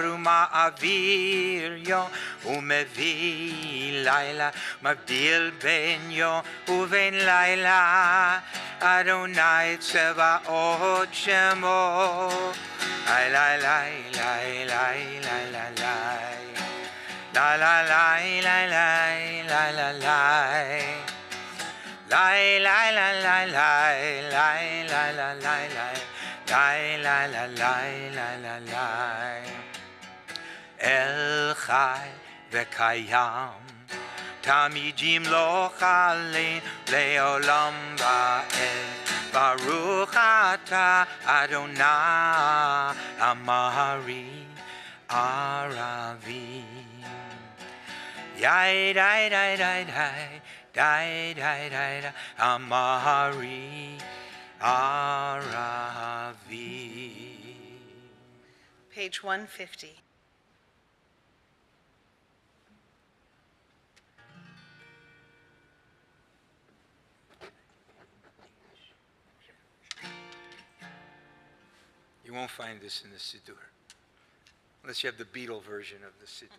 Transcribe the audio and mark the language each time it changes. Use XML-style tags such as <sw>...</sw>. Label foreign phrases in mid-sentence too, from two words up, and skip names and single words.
<he>ומעביר יום ומביא לילה ומבדיל בין יום ובין לילה אדני צבאות שמו Ay lay lay lay lay lay lay lay La la lay lay lay lay lay lay Lai lai lai lai lai lai lai lai lai lai lai lai lai lai lai lai lai אל חי וקיים תמידים לא חלין לעולם ועד ברוך אתה אדני אמרי Aravim Yai dai dai dai dai Dai, dai, dai, dai, Amari, Aravi.</he> <en>Page 150. You won't find this in the Siddur, unless you have the Beatle version of the Siddur.</en>